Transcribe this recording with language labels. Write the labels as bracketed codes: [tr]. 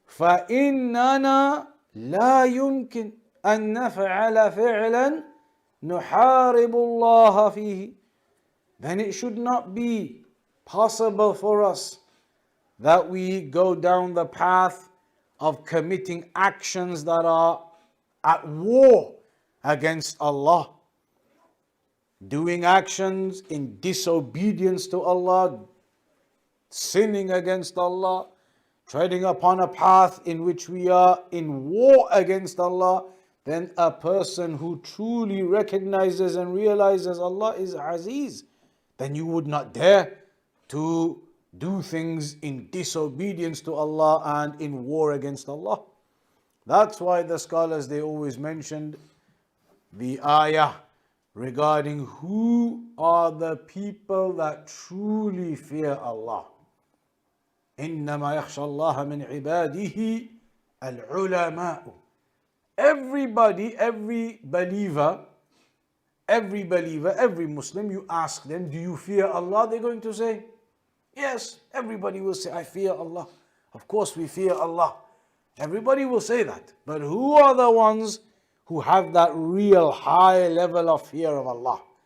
[ar] فإننا لا يمكن أن نفعل فعلا نحارب الله فيه. [en] Then it should not be possible for us that we go down the path of committing actions that are at war against Allah. Doing actions in disobedience to Allah, sinning against Allah, treading upon a path in which we are in war against Allah, then a person who truly recognizes and realizes Allah is Aziz, then you would not dare to do things in disobedience to Allah and in war against Allah. That's why the scholars, they always mentioned the ayah regarding who are the people that truly fear Allah. [ar] إنما يخشى الله من عباده العلماء. [en] Everybody, every believer, every Muslim, you ask them, do you fear Allah? They're going to say, yes. Everybody will say, I fear Allah. Of course we fear Allah. Everybody will say that. But who are the ones who have that real high level of fear of Allah?